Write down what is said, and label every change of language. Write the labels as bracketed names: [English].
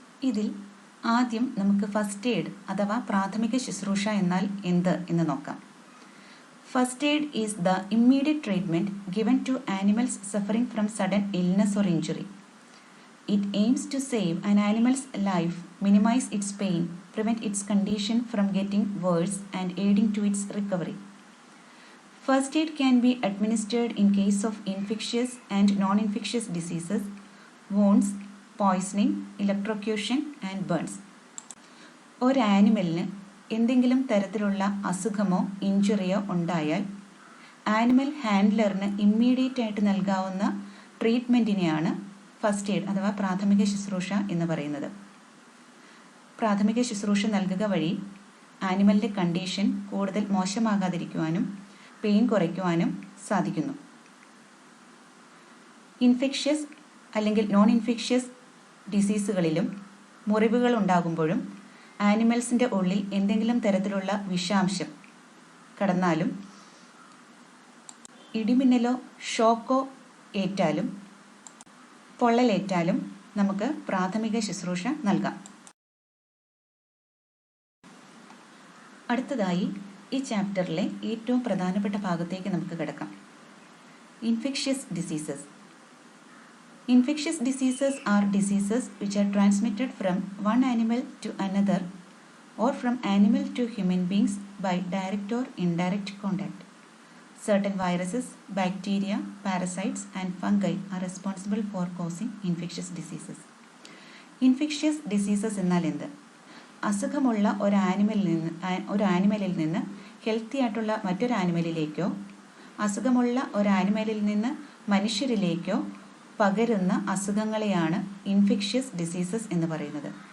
[Malayalam] ഇതിൽ ആദ്യം നമുക്ക് ഫസ്റ്റ് എയ്ഡ് അഥവാ പ്രാഥമിക ശുശ്രൂഷ എന്നാൽ എന്ത് എന്ന് നോക്കാം. [English] First aid is the immediate treatment given to animals suffering from sudden illness or injury. It aims to save an animal's life, minimize its pain, prevent its condition from getting worse and aiding to its recovery. First aid can be administered in case of infectious and non-infectious diseases, wounds, poisoning, electrocution and burns. [Malayalam] ഒരു ആനിമലിന് എന്തെങ്കിലും തരത്തിലുള്ള അസുഖമോ ഇഞ്ചുറിയോ ഉണ്ടായാൽ animal ഹാൻഡ്ലറിന് immediate ആയിട്ട് നൽകാവുന്ന ട്രീറ്റ്മെൻറ്റിനെയാണ് first aid അഥവാ പ്രാഥമിക ശുശ്രൂഷ എന്ന് പറയുന്നത്. പ്രാഥമിക ശുശ്രൂഷ നൽകുക വഴി ആനിമലിൻ്റെ കണ്ടീഷൻ കൂടുതൽ മോശമാകാതിരിക്കുവാനും പെയിൻ കുറയ്ക്കുവാനും സാധിക്കുന്നു. ഇൻഫെക്ഷ്യസ് അല്ലെങ്കിൽ നോൺ ഇൻഫെക്ഷ്യസ് ഡിസീസുകളിലും മുറിവുകൾ ഉണ്ടാകുമ്പോഴും ആനിമൽസിൻ്റെ ഉള്ളിൽ എന്തെങ്കിലും തരത്തിലുള്ള വിഷാംശം കടന്നാലും ഇടിമിന്നലോ ഷോക്കോ ഏറ്റാലും പൊള്ളലേറ്റാലും നമുക്ക് പ്രാഥമിക ശുശ്രൂഷ നൽകാം. അടുത്തതായി ഈ ചാപ്റ്ററിലെ ഏറ്റവും പ്രധാനപ്പെട്ട ഭാഗത്തേക്ക് നമുക്ക് കിടക്കാം. [English] Infectious diseases. Infectious diseases are diseases which are transmitted from one animal to another or from animal to human beings by direct or indirect contact. Certain viruses, bacteria, parasites and fungi are responsible for causing infectious diseases. [Malayalam] Infectious diseases എന്നാൽ എന്ത്? അസുഖമുള്ള ഒരു ആനിമലിൽ നിന്ന് healthy ആയിട്ടുള്ള മറ്റൊരു ആനിമലിലേക്കോ അസുഖമുള്ള ഒരു ആനിമലിൽ നിന്ന് മനുഷ്യരിലേക്കോ പകരുന്ന അസുഖങ്ങളെയാണ് ഇൻഫെക്ഷ്യസ് ഡിസീസസ് എന്ന് പറയുന്നത്.